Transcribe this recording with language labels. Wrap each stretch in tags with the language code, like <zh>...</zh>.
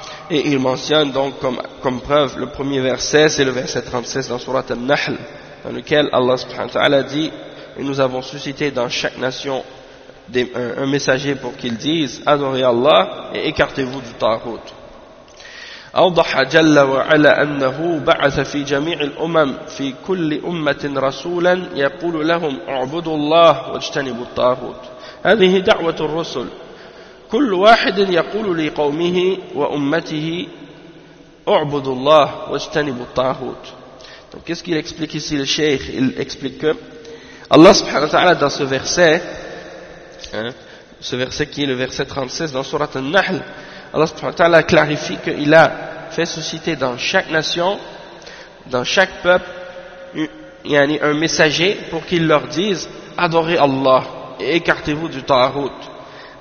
<fr>Et il mentionne donc comme preuve le premier verset, c'est le verset 36 dans sourate An-Nahl, dans lequel Allah subhanahu wa ta'ala dit « Et nous avons suscité dans chaque nation un messager pour qu'il dise « Adorez Allah et écartez-vous du tagut ».</fr> <ar>أوضح جل وعلا أنه بعث في جميع الأمم في كل أمة رسولا يقول لهم اعبدوا الله واجتنبوا الطاغوت. هذه دعوة الرسل، كل واحد يقول لقومه وأمته اعبدوا الله واجتنبوا الطاغوت.</ar> <fr>Donc qu'est-ce qu'il explique ici, le cheikh? Il explique que Allah subhanahu wa ta'ala dans ce verset qui est le verset 36 dans sourate An-Nahl, Allah subhanahu wa ta'ala clarifie qu'il a fait susciter dans chaque nation, dans chaque peuple, un messager pour qu'il leur dise « Adorez Allah et écartez-vous du ta'arut ».</fr>